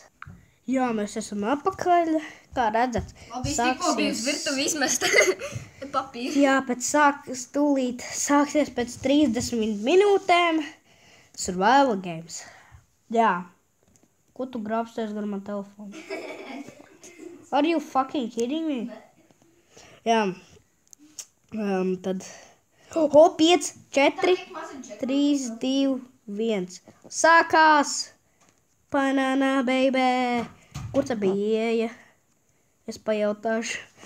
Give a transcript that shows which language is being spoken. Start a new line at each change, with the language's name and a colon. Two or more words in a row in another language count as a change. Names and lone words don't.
Latvian: Jā, mēs esam apakaļ. Kā redzat, virtuvi izmest papīru. Jā, tūlīt sāksies pēc 30 minūtēm Survival Games. Jā. Ko tu grābsties gar man telefonu?
English: Are you fucking kidding me?
Latvian: Jā. Tad... 5, 4, 3, 2, 1. Sākās!
English: Banana, baby!
Latvian: Kur tā bija ieeja? Es pajautāšu.